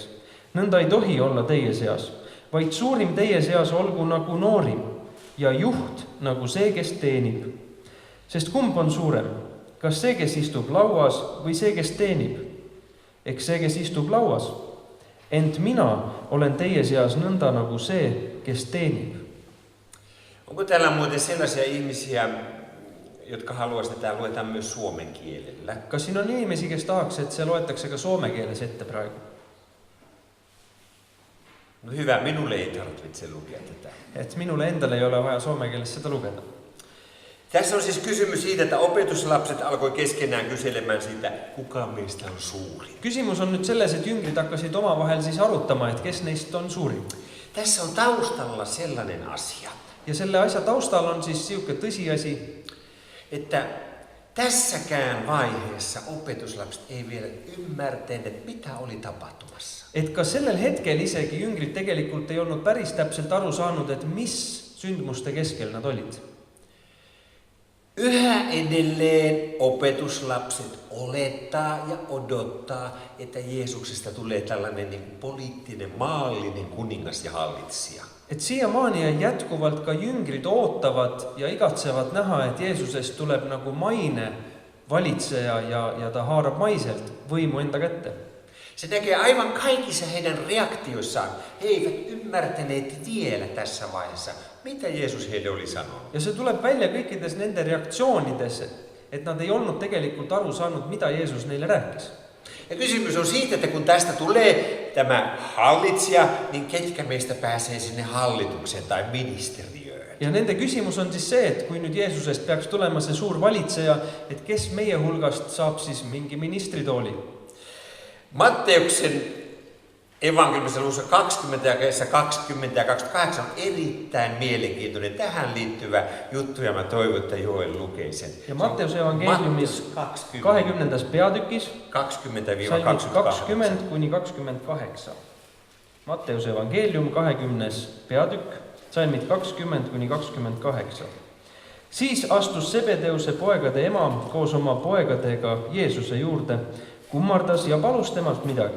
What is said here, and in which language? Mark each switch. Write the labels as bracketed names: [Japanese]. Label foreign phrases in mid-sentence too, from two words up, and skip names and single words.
[Estonian] Nõnda ei tohi olla teie seas, vaid suurim teie seas olgu nagu noorim ja juht nagu see, kes teenib. Sest kumb on suurem? Kas see, kes istub lauas või see, kes teenib? Eks see, kes istub lauas. Ent mina olen teie seas nõnda nagu see, kes teenib. [Finnish] Onko täällä muuten sellaisia ihmisiä, jotka haluaisivat, että tämä luetaan myös suomen kielellä? [Estonian] Kas siin on inimesi, kes tahaks, et see loetakse ka soome keeles ette praegu? [Finnish] No hyvä, minulle ei tarvitse lukea tätä. [Estonian] Et minule endale ei ole vaja soome keeles seda lugeda. [Finnish] Tässä on siis kysymys siitä, että opetuslapset alkoi keskenään kyselemään siitä, kuka meistä on suuri. [Estonian] Kysymys on nyt selles, et jüngrid hakkasid omavahel siis arutama, et kes neist on suurin. [Finnish] Tässä on taustalla sellainen asia. [Estonian] Ja selle asja taustal on siis siuke tõsiasi, [Finnish] että tässäkään vaiheessa opetuslapset ei vielä ymmärtäneet, mitä oli tapahtumassa. [Estonian] Et ka sellel hetkel isegi jüngrid tegelikult ei olnud päris täpselt aru saanud, et mis sündmuste keskel nad olid. [Finnish] Yhä edelleen opetuslapset olettaa ja odottaa, että Jeesuksesta tulee tällainen niin poliittinen, maallinen kuningas ja hallitsija. [Estonian] Et siiamaani ja jätkuvalt ka jüngrid ootavad ja igatsevad näha, et Jeesusest tuleb nagu maine valitseja ja ta haarab maiselt võimu enda kätte. [Finnish] Se näkee aivan kaikissa heidän reaktioissaan. He eivät ymmärtäneet vielä tässä vaiheessa, mitä Jeesus heille oli sanonut. [Estonian] Ja see tuleb välja kõikides nende reaktsioonides, et nad ei olnud tegelikult aru saanud, mida Jeesus neile rääkis. [Finnish] Ja kysymys on siitä, että kun tästä tulee tämä hallitsija, niin ketkä meistä pääsee sinne hallitukseen tai ministeriöön? [Estonian] Ja nende küsimus on siis see, et kui nüüd Jeesusest peaks tulema see suur valitseja, et kes meie hulgast saab siis mingi ministritooli. [Finnish] Matteuksen evankeliumissa luvussa 20 ja 20 ja 28 on erittäin mielenkiintoinen tähän liittyvä juttu, ja mä toivon, että Joel lukee sen. [Estonian] Ja Matteuse evankeliumis 20. peatükis 20 kuni 28. Matteuse evankelium 20. peatükk, salmid 20 kuni 28. Siis astus Sebedeuse poegade ema koos oma poegadega Jeesuse juurde, kummardas ja palus temalt midagi.